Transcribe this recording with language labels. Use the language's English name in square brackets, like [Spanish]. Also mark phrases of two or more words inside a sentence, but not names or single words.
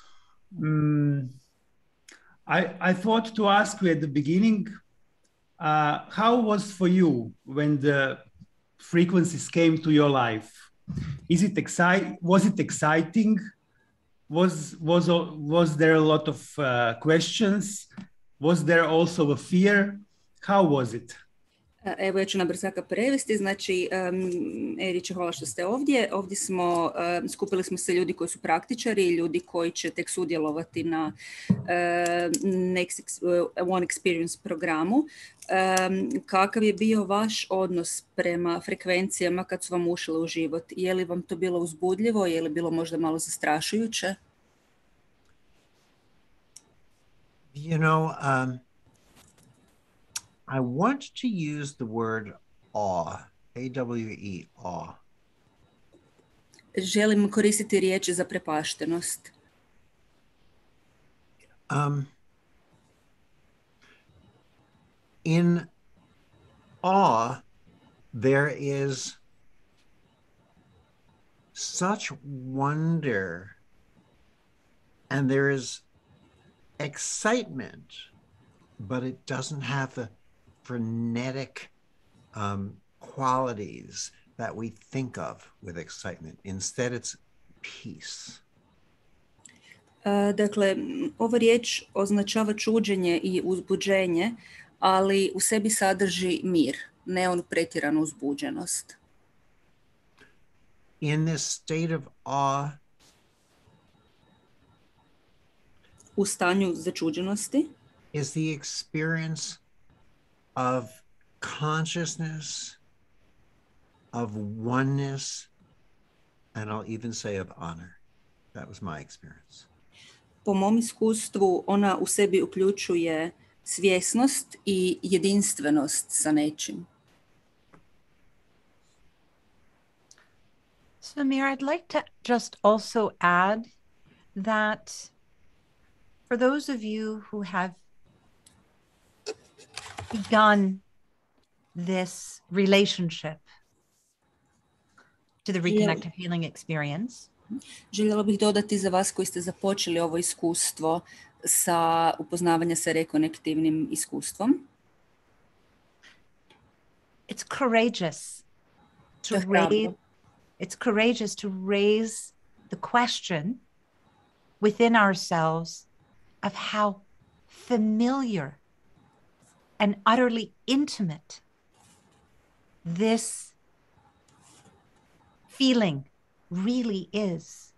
[English] I thought to ask you at the beginning, how was for you when the frequencies came to your life? Was it exciting? Was there a lot of questions? Was there also a fear? How was it? [Croatian] Evo, ja ću na brzaka prevesti. Znači, Eriče, hvala što ste ovdje. Ovdje smo, skupili smo se ljudi koji su praktičari i ljudi koji će tek sudjelovati na One Experience programu. Kakav je bio vaš odnos prema frekvencijama kad su vam ušle u život? Je li vam to bilo uzbudljivo? Je li bilo možda malo zastrašujuće? [English] I want to use the word awe, A-W-E, awe. [Croatian] Želim koristiti riječ zaprepaštenost. [English] In awe, there is such wonder, and there is excitement, but it doesn't have the frenetic qualities that we think of with excitement. Instead, it's peace. [Croatian] Dakle, ova riječ označava čuđenje i uzbuđenje, ali u sebi sadrži mir, ne onu pretjeranu uzbuđenost. [English] In this state of awe, [Croatian] u stanju začuđenosti, [English] is the experience of consciousness, of oneness, and I'll even say of honor. That was my experience. [Croatian] Po mom iskustvu, ona u sebi uključuje svjesnost i jedinstvenost sa nečim. Samir, [English] I'd like to just also add that for those of you who have begun this relationship to the Rekonektive healing experience, [Croatian] željela bih dodati za vas koji ste započeli ovo iskustvo sa upoznavanja sa rekonektivnim iskustvom. [English] It's courageous to raise the question within ourselves of how familiar and utterly intimate this feeling really is.